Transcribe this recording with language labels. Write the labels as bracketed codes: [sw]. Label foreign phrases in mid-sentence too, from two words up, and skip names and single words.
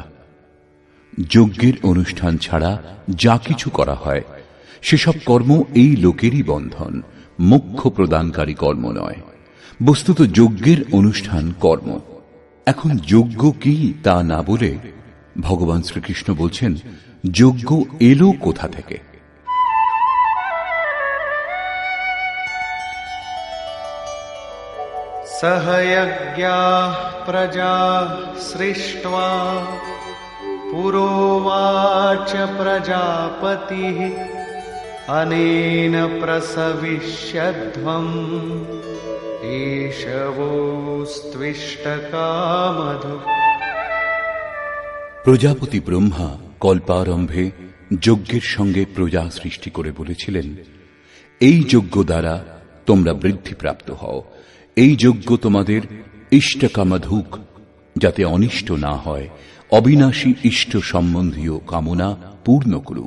[bn] যজ্ঞের অনুষ্ঠান ছাড়া যা কিছু করা হয় সেসব কর্ম এই লোকেরই বন্ধন, মোক্ষ প্রদানকারী কর্ম নয়। বস্তুত যজ্ঞের অনুষ্ঠান কর্ম। এখন যজ্ঞ কি তা না বলে ভগবান শ্রীকৃষ্ণ বলছেন যজ্ঞ এলো কোথা থেকে। [sa] सहयज्ञाः प्रजाः सृष्ट्वा पुरोवाच प्रजापतिः अनेन प्रसविष्यध्वम् एषवोऽस्त्विष्टकामधु। [bn] প্রজাপতি ব্রহ্মা কল্পারম্ভে যজ্ঞের সঙ্গে প্রজা সৃষ্টি করে বলেছিলেন, এই যজ্ঞ দ্বারা তোমরা বৃদ্ধিপ্রাপ্ত হও। এই যজ্ঞ তোমাদের ইষ্টকামাধুক, যাতে অনিষ্ট না হয়, অবিনাশী ইষ্ট সম্বন্ধীয় কামনা পূর্ণ করুক।